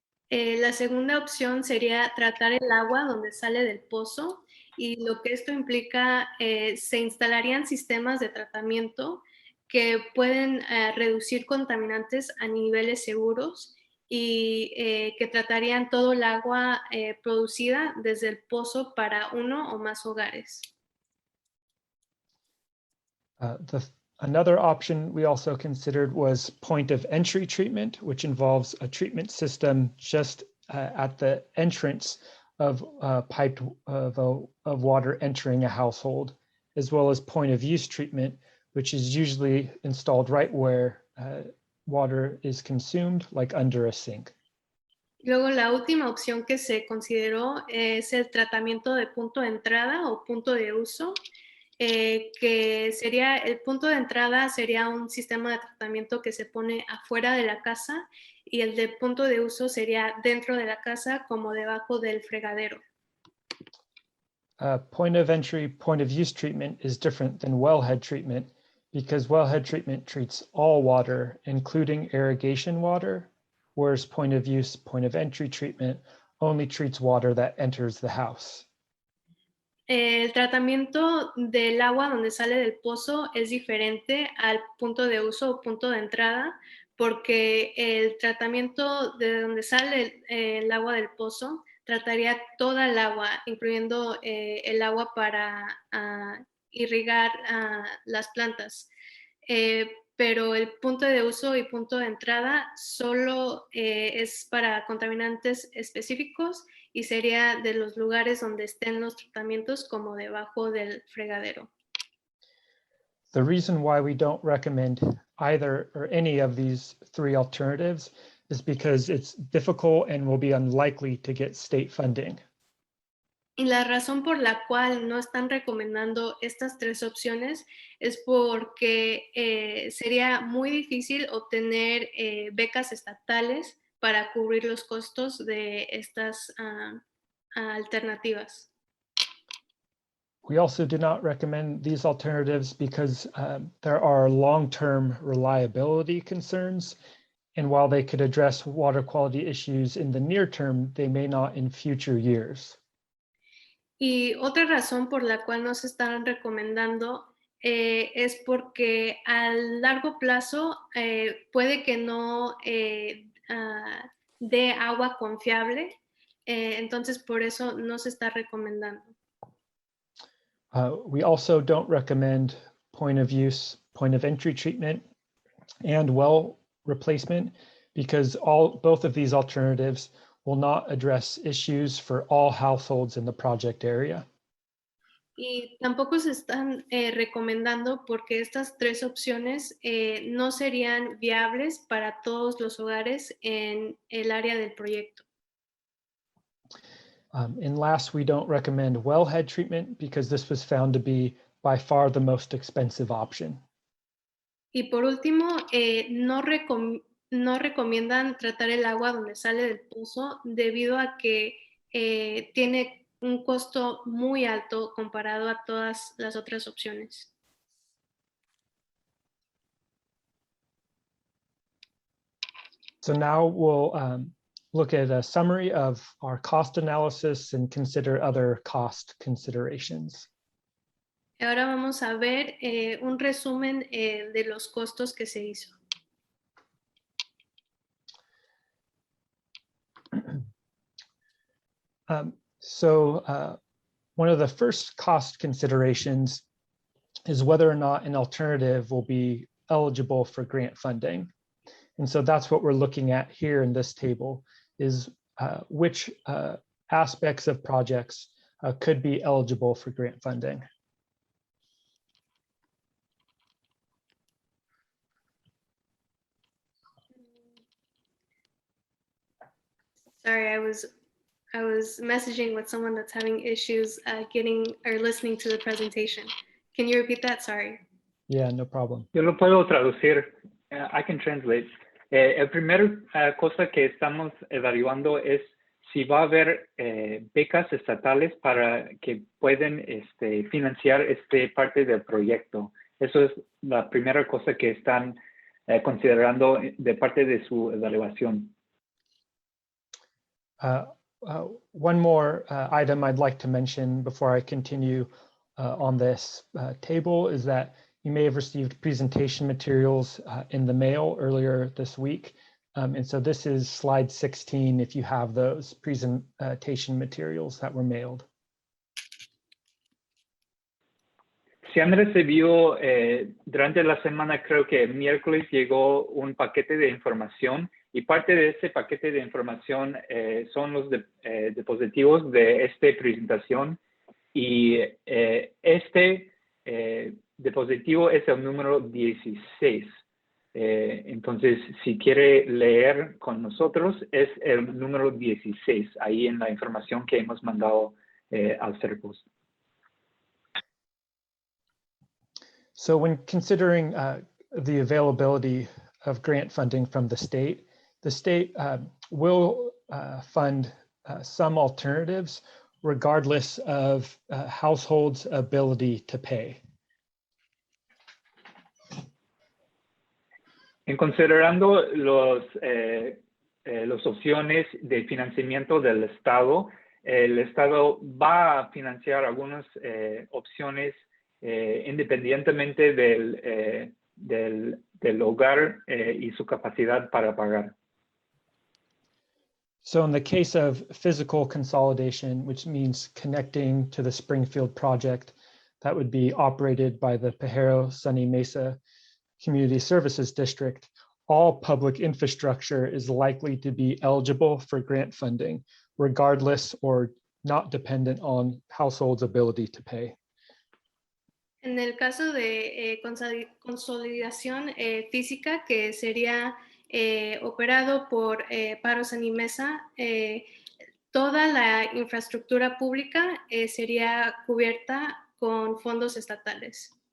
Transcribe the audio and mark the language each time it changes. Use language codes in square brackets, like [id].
[es] La segunda opción sería tratar el agua donde sale del pozo y lo que esto implica, se instalarían sistemas de tratamiento que pueden reducir contaminantes a niveles seguros y que tratarían todo el agua producida desde el pozo para uno o más hogares. [en] Another option we also considered was point of entry treatment, which involves a treatment system just at the entrance of piped of water entering a household, as well as point of use treatment, which is usually installed right where water is consumed, like under a sink. [es] Luego, la última opción que se consideró es el tratamiento de punto de entrada o punto de uso, que sería, el punto de entrada sería un sistema de tratamiento que se pone afuera de la casa y el de punto de uso sería dentro de la casa como debajo del fregadero. [en] Point of entry, point of use treatment is different than wellhead treatment because wellhead treatment treats all water, including irrigation water, whereas point of use, point of entry treatment only treats water that enters the house. [es] El tratamiento del agua donde sale del pozo es diferente al punto de uso o punto de entrada, porque el tratamiento de donde sale el agua del pozo trataría toda el agua, incluyendo el agua para irrigar las plantas. Pero el punto de uso y punto de entrada solo es para contaminantes específicos y sería de los lugares donde estén los tratamientos como debajo del fregadero. [en] The reason why we don't recommend either or any of these three alternatives is because it's difficult and will be unlikely to get state funding. [es] Y la razón por la cual no están recomendando estas tres opciones es porque sería muy difícil obtener becas estatales para cubrir los costos de estas alternativas. [en] We also do not recommend these alternatives because there are long-term reliability concerns. And while they could address water quality issues in the near term, they may not in future years. [es] Y otra razón por la cual no se están recomendando es porque a largo plazo puede que no dé agua confiable, entonces por eso no se está recomendando. [en] We also don't recommend point of use, point of entry treatment and well replacement because both of these alternatives will not address issues for all households in the project area. [es] Y tampoco se están recomendando porque estas tres opciones no serían viables para todos los hogares en el área del proyecto. [en] And last, we don't recommend wellhead treatment because this was found to be by far the most expensive option. [es] Y por último, no recomiendan tratar el agua donde sale del pozo debido a que tiene un costo muy alto comparado a todas las otras opciones. [en] So now we'll look at a summary of our cost analysis and consider other cost considerations. [es] Ahora vamos a ver un resumen de los costos que se hizo. [en] One of the first cost considerations is whether or not an alternative will be eligible for grant funding. And so that's what we're looking at here in this table is which aspects of projects could be eligible for grant funding. Sorry, I was messaging with someone that's having issues getting or listening to the presentation. Can you repeat that? Sorry. Yeah, no problem. [es] Yo lo puedo traducir. [en] I can translate. [es] El primer cosa que estamos evaluando es si va a haber becas estatales para que puedan financiar esta parte del proyecto. Eso es la primera cosa que están considerando de parte de su evaluación. [en] one more item I'd like to mention before I continue on this table is that you may have received presentation materials in the mail earlier this week. And so this is slide 16 if you have those presentation materials that were mailed. [es] Si han recibido durante la semana, creo que el miércoles llegó un paquete de información y parte de ese paquete de información son los dispositivos de esta presentación y este dispositivo es el número 16. Entonces, si quiere leer con nosotros, es el número 16, ahí en la información que hemos mandado al Serpus. [en] So when considering the availability of grant funding from the state will fund some alternatives regardless of households' ability to pay. [es] En considerando las opciones de financiamiento del Estado, el Estado va a financiar algunas opciones independientemente del hogar y su capacidad para pagar. [en] So in the case of physical consolidation, which means connecting to the Springfield project, that would be operated by the Pajero Sunny Mesa Community Services District, all public infrastructure is likely to be eligible for grant funding, regardless or not dependent on households' ability to pay. [es] En el caso de consolidación física, que sería operado por Paro San y Mesa, toda la infraestructura pública sería cubierta con fondos estatales.